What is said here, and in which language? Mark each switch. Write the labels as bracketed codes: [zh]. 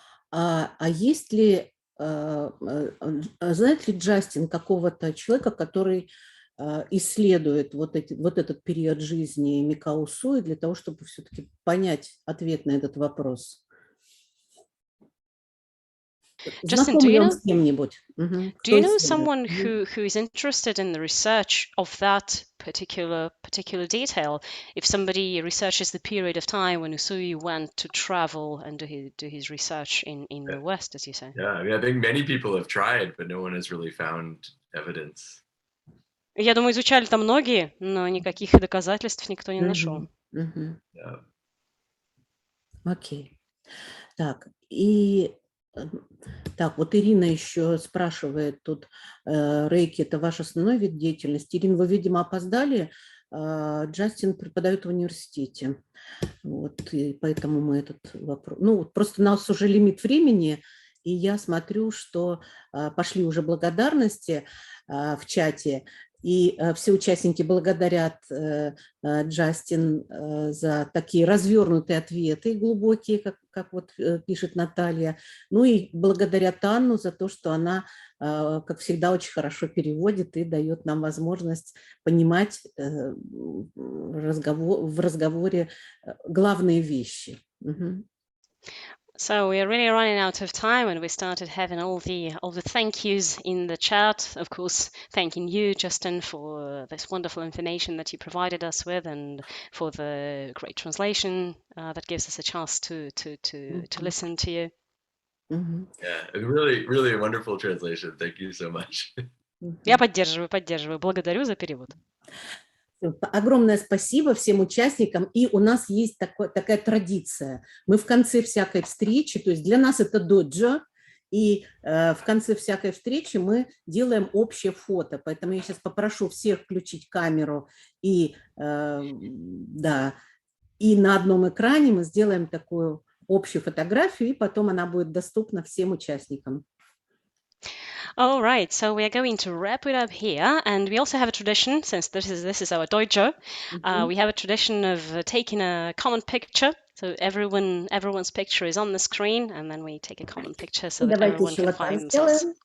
[ru] А есть ли, знает ли Джастин какого-то человека, который исследует вот этот период жизни Микао Усуи для того, чтобы все-таки понять ответ на этот вопрос? [en] Justin, [ru] Знаком ли он с кем-нибудь? [en] do you know someone who is interested in the research of that particular detail? If somebody researches the period of time when Usui went to travel and do his research in the West, as you say. Yeah, I mean, I think many people have tried, but no one has really found evidence. [ru] Я думаю, изучали там многие, но никаких доказательств никто не нашел. [en] Yeah. [ru] Окей. Так, и так, вот Ирина еще спрашивает тут, Рейки – это ваш основной вид деятельности? Ирина, вы, видимо, опоздали. Джастин преподает в университете. Вот, и поэтому мы этот вопрос… Ну, просто у нас уже лимит времени, и я смотрю, что пошли уже благодарности в чате, и все участники благодарят Джастин за такие развернутые ответы, глубокие, как вот пишет Наталья. Ну и благодарят Анну за то, что она, как всегда, очень хорошо переводит и дает нам возможность понимать в разговоре главные вещи. [en] So we are really running out of time, and we started having all the thank yous in the chat. Of course, thanking you, Justin, for this wonderful information that you provided us with, and for the great translation that gives us a chance to listen to you. Yeah, really, really a wonderful translation. Thank you so much. [ru] Я поддерживаю. Благодарю за перевод. Огромное спасибо всем участникам. И у нас есть такая традиция. Мы в конце всякой встречи, то есть для нас это доджо, и в конце всякой встречи мы делаем общее фото. Поэтому я сейчас попрошу всех включить камеру. И, да, и на одном экране мы сделаем такую общую фотографию, и потом она будет доступна всем участникам. [en] All right, so we are going to wrap it up here, and we also have a tradition, since this is our dojo, we have a tradition of taking a common picture. So everyone's picture is on the screen, and then we take a common picture so that everyone can find themselves.